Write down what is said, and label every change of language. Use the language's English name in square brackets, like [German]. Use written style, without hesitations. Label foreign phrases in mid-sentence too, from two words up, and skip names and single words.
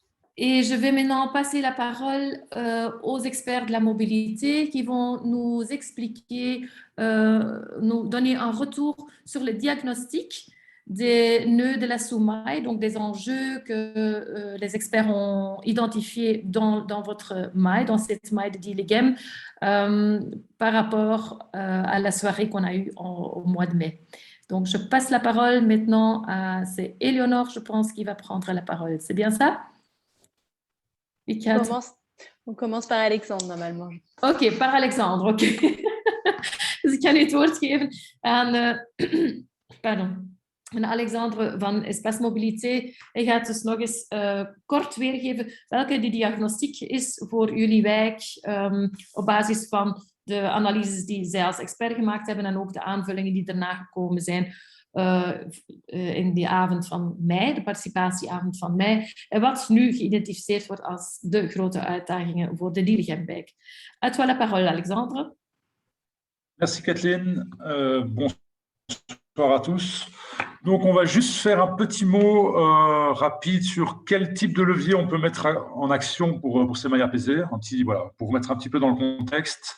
[French] Et je vais maintenant passer la parole aux experts de la mobilité qui vont nous expliquer, nous donner un retour sur le diagnostic des nœuds de la sous-maille, donc des enjeux que les experts ont identifiés dans votre maille, dans cette maille de Dilligem, par rapport à la soirée qu'on a eue au mois de mai. Donc, je passe la parole maintenant à, c'est Éléonore, je pense, qui va prendre la parole. C'est bien ça? On commence par Alexandre, normalement. Oké, par Alexandre, oké. [Dutch] Dus ik ga nu het woord geven aan, pardon, aan Alexandre van Espace Mobilité. Hij gaat dus nog eens kort weergeven welke die diagnostiek is voor jullie wijk op basis van de analyses die zij als expert gemaakt hebben en ook de aanvullingen die daarna gekomen zijn. In die avond van mei, de participatieavond van mei, en wat nu geïdentificeerd wordt als de grote uitdagingen voor de Dilligem-wijk. [French] À toi la parole, Alexandre. Merci Kathleen, bonsoir à tous. Donc on va juste faire un petit mot rapide sur quel type de levier on peut mettre en action pour ces mailles apaisées, voilà, pour vous mettre un petit peu dans le contexte.